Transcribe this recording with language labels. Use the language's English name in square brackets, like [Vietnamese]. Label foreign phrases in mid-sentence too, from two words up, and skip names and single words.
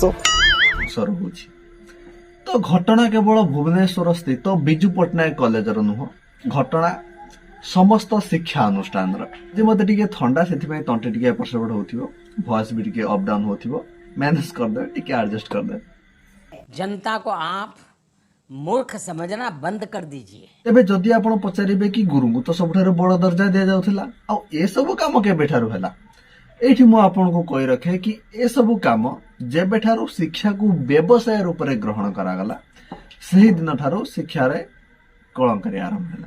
[Odia] ରହୁଛି। ତ ଘଟଣା କେବଳ ଭୁବନେଶ୍ୱର ସ୍ଥିତ ବିଜୁ ପଟ୍ଟନାୟକ କଲେଜର ନୁହଁ, ଘଟଣା ସମସ୍ତ ଶିକ୍ଷା ଅନୁଷ୍ଠାନର। ଯେ ମତେ ଟିକେ ଥଣ୍ଡା, ସେଥିପାଇଁ ତଣ୍ଟି ଟିକେ ଏପଟ ସେପଟ ହଉଥିବ, ଭଏସ ବି ଟିକେ [English] up down [Odia] ହଉଥିବ, ମ୍ୟାନେଜ କରିଦେବେ, ଟିକେ ଆଡଜଷ୍ଟ କରିଦେବେ। [Hindi] जनता को आप मूर्ख समझना बंद कर दीजिए। [Odia] ତେବେ ଯଦି ଆପଣ ପଚାରିବେ କି ଗୁରୁଙ୍କୁ ତ ସବୁଠାରୁ ବଡ଼ ଦର୍ଜା ଦିଆଯାଉଥିଲା, ଆଉ ଏସବୁ କାମ କେବେଠାରୁ ହେଲା, ଏଇଠି ମୁଁ ଆପଣଙ୍କୁ କହି ରଖେ କି ଏସବୁ କାମ ଯେବେଠାରୁ ଶିକ୍ଷାକୁ ବ୍ୟବସାୟ ରୂପରେ ଗ୍ରହଣ କରାଗଲା, ସେହି ଦିନଠାରୁ ଶିକ୍ଷାରେ କଳଙ୍କାରୀ ଆରମ୍ଭ ହେଲା।